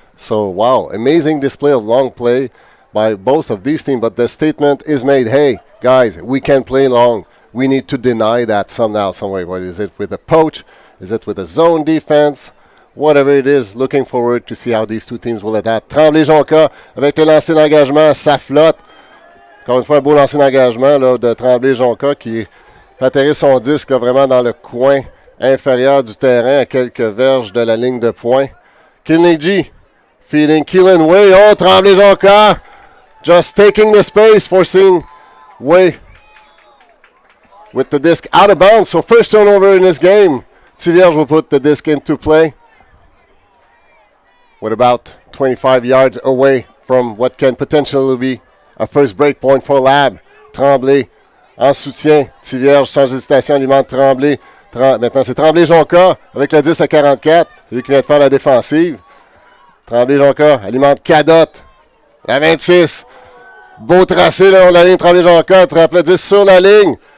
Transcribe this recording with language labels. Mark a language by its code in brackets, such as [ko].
[en] So, wow, amazing display of long play by both of these teams, but the statement is made, hey, guys, we can play long. We need to deny that somehow, some way. What is it with a poach? Is it with a zone defense? Whatever it is, looking forward to see how these two teams will adapt. [fr] Tremblay-Jonca, avec le lancer d'engagement, ça flotte. Encore une fois, un beau lancer d'engagement là, de Tremblay-Jonca qui atterrit son disque là, vraiment dans le coin inférieur du terrain, à quelques verges de la ligne de point. [en] Kilney feeding Keelan Way. Oh, Tremblay-Jonca just taking the space, forcing Way with the disc out of bounds. So first turnover in this game. Tivierge will put the disc into play with about 25 yards away from what can potentially be a first break point for Lab. [fr] Tremblay en soutien. Tivierge change d'hésitation, alimente Tremblay. Maintenant, c'est Tremblay-Jonca avec le 10 à 44. C'est lui qui vient de faire la défensive. Tremblay-Jonca alimente Cadotte. La 26. Beau tracé le long de la ligne. Tremblay-Jonca attrape le 10 sur la ligne.